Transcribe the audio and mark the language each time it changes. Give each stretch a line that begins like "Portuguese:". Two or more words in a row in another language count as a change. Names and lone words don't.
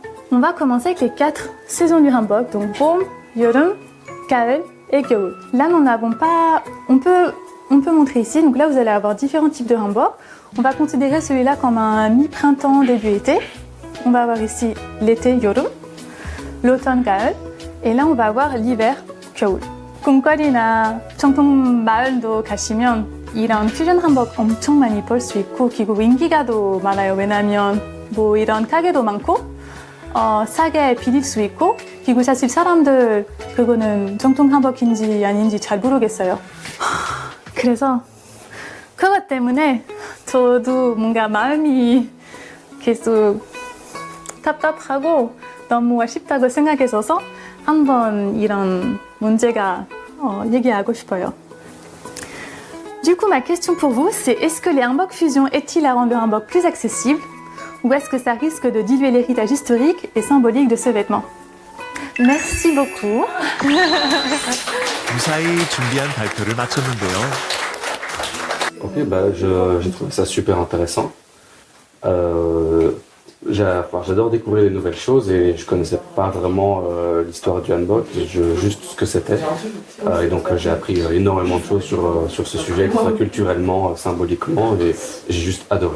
French: On va commencer avec les 4 saisons du hanbok, donc Bom, Yeoreum, Gaeul et Gyeoul. Là, nous n'avons pas... On peut montrer ici, donc là vous allez avoir différents types de hanbok. On va considérer celui-là comme un mi-printemps, début été. On va avoir ici l'été, Yeoreum, l'automne, Gaeul, et là on va avoir l'hiver,
Korean: 겨울. 꿈거리나 정통 마을도 가시면 이런 퓨전 한복 엄청 많이 볼 수 있고 그리고 인기가도 많아요. 왜냐면 뭐 이런 가게도 많고 싸게 빌릴 수 있고 그리고 사실 사람들 그거는 정통 한복인지 아닌지 잘 모르겠어요. 그래서 그것 때문에 저도 뭔가 마음이 계속 답답하고 너무 아쉽다고 생각해서 한번 이런 문제가 얘기하고 싶어요.
French: Du coup, ma question pour vous, c'est est-ce que les hanbok fusion est-il à rendre le hanbok plus accessible ou est-ce que ça risque de diluer l'héritage historique et symbolique de ce vêtement? Merci beaucoup.
Korean: 무사히 준비한 발표를 마쳤는데요.
French: Ok, j'ai trouvé ça super intéressant. J'adore découvrir les nouvelles choses et je connaissais pas vraiment l'histoire du hanbok, juste ce que c'était. Et donc j'ai appris énormément de choses sur ce sujet, que ce soit culturellement, symboliquement, et j'ai juste adoré.